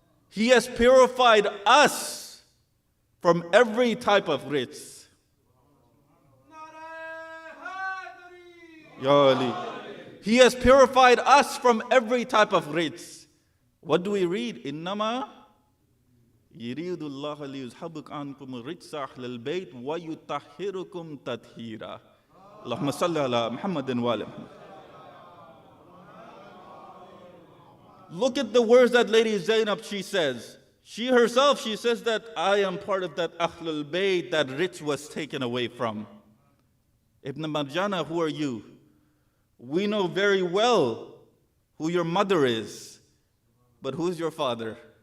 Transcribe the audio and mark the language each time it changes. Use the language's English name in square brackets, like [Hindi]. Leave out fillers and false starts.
[English] He has purified us from every type of rijs. [Arabic] Ya Ali. [English] He has purified us from every type of rijs. What do we read? [Arabic] إِنَّمَا يريد الله ليذهبك عنكم الرجس أهل البيت ويطهركم تطهيرا. اللهم صل على محمد وآل محمد. [English] Look at the words that Lady Zainab, she says. She herself, she says that I am part of that Ahlul Bayt that rich was taken away from. Ibn Marjana, who are you? We know very well who your mother is, but who's your father?